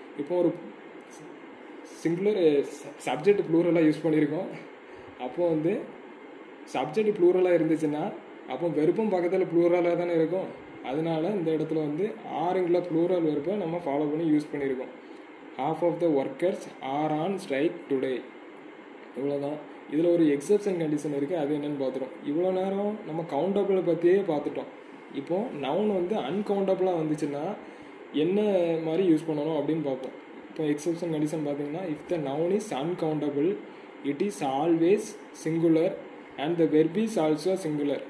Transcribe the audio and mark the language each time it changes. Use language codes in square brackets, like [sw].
[ta] இப்போ ஒரு singular subject ப்ளூரலாக use பண்ணியிருக்கோம். அப்போது வந்து சப்ஜெக்ட் ப்ளூரலாக இருந்துச்சுன்னா அப்போ வெறுப்பும் பக்கத்தில் ப்ளூரலாக தானே இருக்கும். அதனால இந்த இடத்துல வந்து ஆறுங்கள ப்ளூரல் வெறுப்பை நம்ம ஃபாலோ பண்ணி யூஸ் பண்ணியிருக்கோம். [en] half of the workers are on strike today. [ta] இவ்வளோதான். இதில் ஒரு எக்ஸப்ஷன் கண்டிஷன் இருக்குது, அது என்னென்னு பார்த்துட்டோம். இவ்வளோ நேரம் நம்ம கவுண்டபிளை பற்றியே பார்த்துட்டோம். இப்போது நவுன் வந்து அன்கவுண்டபிளாக வந்துச்சுன்னா என்ன மாதிரி யூஸ் பண்ணணும் அப்படின்னு பார்ப்போம். [en] இப்போ exception condition பார்த்தீங்கன்னா if the noun is uncountable it is always singular and the verb is also singular.